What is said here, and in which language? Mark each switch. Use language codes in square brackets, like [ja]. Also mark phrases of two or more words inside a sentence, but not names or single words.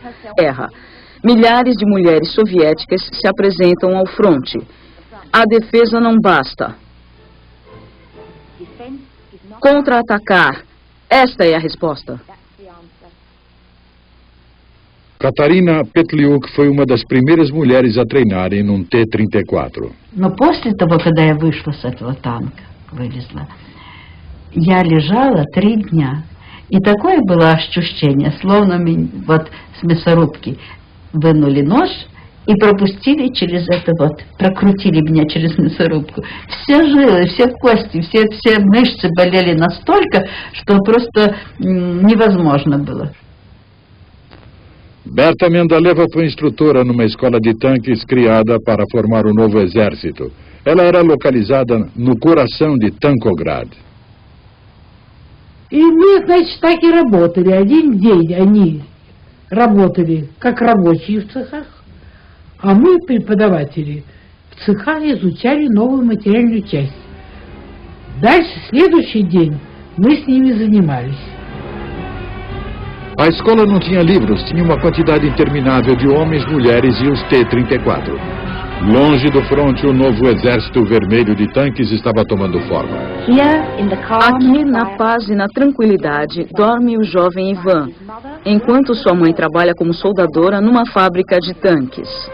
[pt] Milhares de mulheres soviéticas se apresentam ao fronte. A defesa não basta. Contra-atacar. Esta é a resposta. Katarina Petliuk foi uma das primeiras mulheres a treinarem num T-34. [ru] Но после того, когда я вышла с этого танка, вылезла, я лежала 3 дня. И такое было ощущение, словно вот с мясорубки вынули нож и пропустили через это вот, прокрутили меня через мясорубку. Все жилы, все кости, все мышцы болели настолько, что просто невозможно было. [pt] Berta Mendeleeva foi instrutora numa escola de tanques criada para formar o novo exército. Ela era localizada no coração de Tankograd. [ru] И мы, значит, так и работали. Один день они работали как рабочие в цехах, а мы, преподаватели, в цехах изучали новую материальную часть. Дальше, следующий день, мы с ними занимались. [pt] A escola não tinha livros, tinha uma quantidade interminável de homens, mulheres e os T-34. Longe do fronte, o novo exército vermelho de tanques estava tomando forma. Aqui, na paz e na tranquilidade, dorme o jovem Ivan, enquanto sua mãe trabalha como soldadora numa fábrica de tanques.